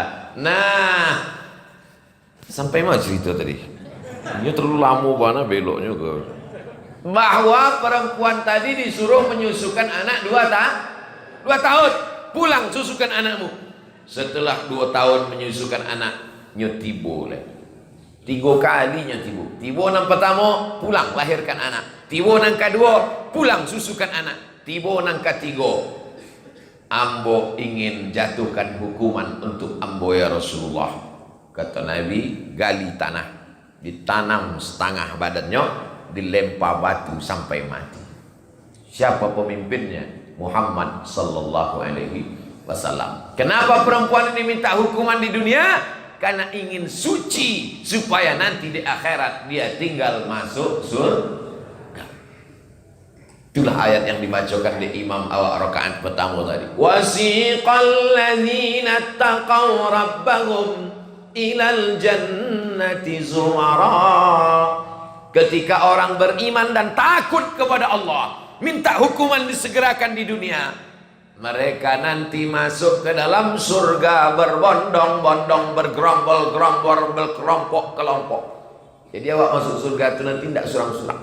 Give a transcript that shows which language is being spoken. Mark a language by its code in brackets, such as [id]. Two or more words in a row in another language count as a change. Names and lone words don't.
[id] Nah, sampai mana cerita tadi? Ini terlalu lama banget beloknya ke. Bahwa perempuan tadi disuruh menyusukan anak 2 tahun. Pulang susukan anakmu. Setelah 2 tahun menyusukan anak, [min] nyotibo lah. [id] 3 kali nyotibo. [min] Tibo nang pertama, pulang lahirkan anak. Tibo nang kedua, pulang susukan anak. Tibo nang ketiga, ambo ingin jatuhkan hukuman untuk ambo [ar] ya Rasulullah. [id] Kata Nabi, gali tanah, ditanam setengah badannya, dilempar batu sampai mati. Siapa pemimpinnya? [ar] Muhammad sallallahu alaihi wasallam. [id] Kenapa perempuan ini minta hukuman di dunia? Karena ingin suci supaya nanti di akhirat dia tinggal masuk surga. Itulah ayat yang dibacakan di imam awal rakaat pertama tadi. [ar] Wasiqal ladzina taqaw rabbahum ilal jannati zumara. [id] Ketika orang beriman dan takut kepada Allah, minta hukuman disegerakan di dunia, mereka nanti masuk ke dalam surga berbondong-bondong, bergerombol-gerombol, berkelompok-kelompok. Jadi awak masuk surga itu nanti tidak surang-surang.